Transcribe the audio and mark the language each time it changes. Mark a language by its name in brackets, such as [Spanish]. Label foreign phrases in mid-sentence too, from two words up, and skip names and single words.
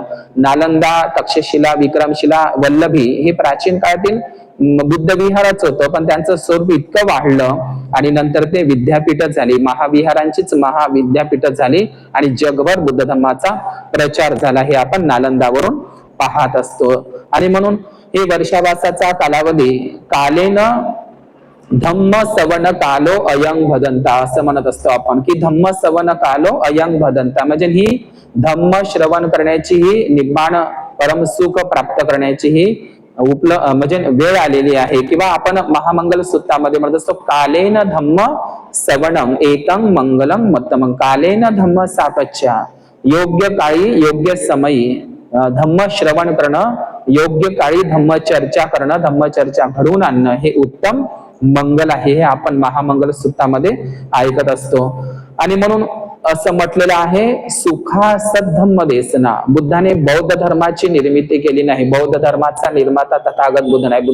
[Marathi] नालंदा, तक्षशिला, विक्रमशिला, वल्लभी हे प्राचीन काळातील बुद्ध विहारच होतं, पण त्यांचं स्वरूप इतकं वाढलं आणि नंतर ते विद्यापीठ झाली, महाविहारांचीच महाविद्यापीठ झाली आणि जगभर बुद्ध धर्माचा प्रचार झाला हे आपण नालंदावरून पाहत असतो. आणि म्हणून हे वर्षावासाचा कालावधी [Pali] कालेन धम्म सवन कालो अयंग भदंता [Marathi] असं म्हणत असतो आपण की [Pali] धम्म सवन कालो अयंग भदंता, [Marathi] म्हणजे ही धम्म श्रवण करण्याची ही [Pali] निब्बाण परमसुख [Marathi] प्राप्त करण्याची ही म्हणजे वेळ आलेली आहे. किंवा आपण महामंगल सूत्रामध्ये म्हणत असतो [Pali] कालेन धम्म सवणम एतं मंगलम मत्तमं, कालेन धम्म सापच्या, [Marathi] योग्य काळी योग्य समयी धम्म श्रवण करणं, योग्य काळी धम्म चर्चा करणं, धम्म चर्चा घडवून आणणं हे उत्तम मंगल आहे हे आपण महामंगल सूत्रामध्ये ऐकत असतो. आणि म्हणून असं म्हटलेलं आहे [Pali] सुखा सद्धम्म देसना, [Marathi] बुद्धाने बौद्ध धर्माची निर्मिती केली नाही, बौद्ध धर्माचा निर्माता तथागत बुद्ध नाही.